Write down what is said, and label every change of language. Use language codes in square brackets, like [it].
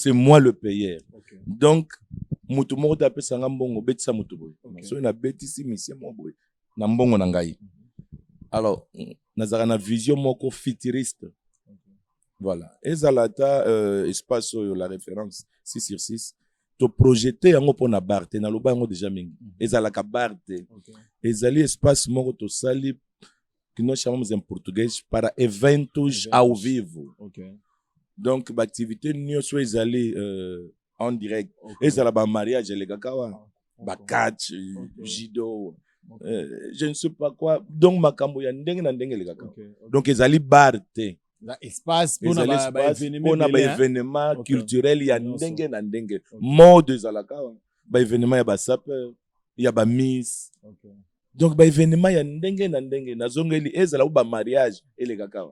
[fr] C'est moi le payeur. [ln] Okay. Donc mutu moko ta pesa ngambongo betsa mutu boy. So na betisi misembo boy. Na mbongo na ngai. Alors nazara na vision moko futuriste. Voilà. Ezalata espace la référence 6/6. To projeter yango pona barte na loba yango déjà mingi. Ezalaka barte. Ezali espace moko to sali [pt] que nós chamamos em português para eventos ao vivo. [fr] Donc l'activité [ln] nyonso ezali [fr] en direct. [ln] Ezala ba mariage les kakawa, [fr] ba catch, judo. Je ne sais pas quoi. [ln] Donc makambo ya ndenge na ndenge les kakawa. Donc ezali barte. [fr] Espace pour [ln] na événement culturel ya ndenge na ndenge mode zalaka ba événement ya ba sapeur ya ba miss donc ba événement ya ndenge na ndenge na zongeli ezala ba mariage ele kaka